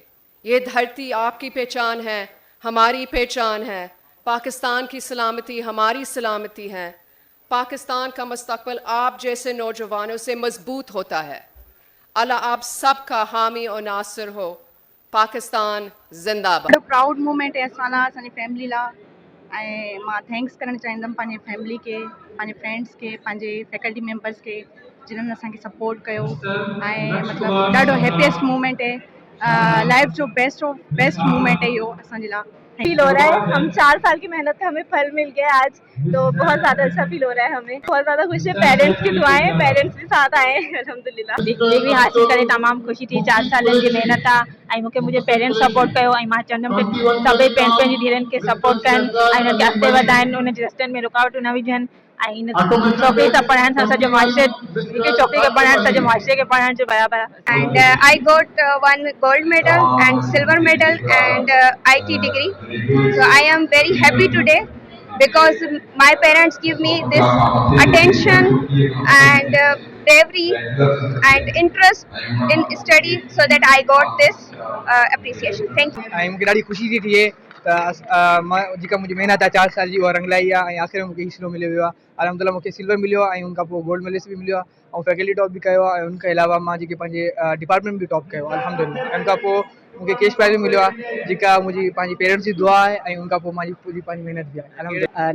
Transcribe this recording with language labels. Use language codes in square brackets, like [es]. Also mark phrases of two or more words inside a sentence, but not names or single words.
[ur] یہ دھرتی آپ کی پہچان ہے، ہماری پہچان ہے. پاکستان کی سلامتی ہماری سلامتی ہے. پاکستان کا مستقبل آپ جیسے نوجوانوں سے مضبوط ہوتا ہے. اللہ آپ سب کا حامی اور ناصر ہو. پاکستان زندہ باد. [sd] ॾाढो [en] proud moment [sd] आहे असां लाइ, असांजी फैमिली लाइ। ऐं मां थैंक्स करणु चाहींदमि पंहिंजे फैमिली खे, पंहिंजे फ्रेंड्स खे, पंहिंजे [en] faculty members [sd] खे जिन्हनि असांखे सपोर्ट कयो। ऐं मतिलबु ॾाढो [en] happiest moment [sd] आहे, लाइफ जो [en] best moment [sd] है इहो असांजे लाइ। [ur] فیل ہو رہا ہے، ہم 4 سال کی محنت کا ہمیں پھل مل گیا آج، تو بہت زیادہ اچھا فیل ہو رہا ہے ہمیں. بہت زیادہ خوش ہے، پیرنٹس کی دعائیں، پیرنٹس بھی ساتھ آئے الحمدللہ. [sd] डिग्री हासिल करे तमाम खुशी थी, 4 साल की मेहनत आहे ऐं मूंखे मुंहिंजे [en] parents support [sd] कयो ऐं मां चवंदमि कि सभई पंहिंजी धीअरुनि खे सपोर्ट कनि ऐं हुननि खे अॻिते वधाइनि, उन जे रस्तनि में रुकावटूं न विझनि ऐं इन छोकिरी सां पढ़ाइण सां सॼो मुआशरे, हिकु छोकिरी खे पढ़ाइण सॼे मुआशरे खे पढ़ाइण जे बराबरि आहे। [en] And I got one gold medal and silver medal and IT degree. So I am very happy today because my parents give me this attention and bravery and interest in study so that I got this appreciation. Thank you. [sd] ऐं मूंखे ॾाढी ख़ुशी थी थिए त मां जेका मुंहिंजी महिनत आहे 4 साल जी उहा रंगलाई आहे ऐं आख़िर में मूंखे हिसो मिलियो वियो आहे। अलहमदिल्ला मूंखे सिल्वर मिलियो आहे ऐं उनखां पोइ [en] gold medalist [sd] बि मिलियो आहे ऐं [en] faculty top [sd] बि कयो आहे ऐं उनखां अलावा मां जेके पंहिंजे डिपार्टमेंट बि टॉप कयो आहे अलहमदिल्ला। उनखां पोइ मूंखे [en] cash prize [sd] बि मिलियो आहे जेका मुंहिंजी पंहिंजी पेरेंट्स जी दुआ आहे ऐं उनखां पोइ मुंहिंजी पूरी पंहिंजी महिनत बि आहे अलहमदिल्ला।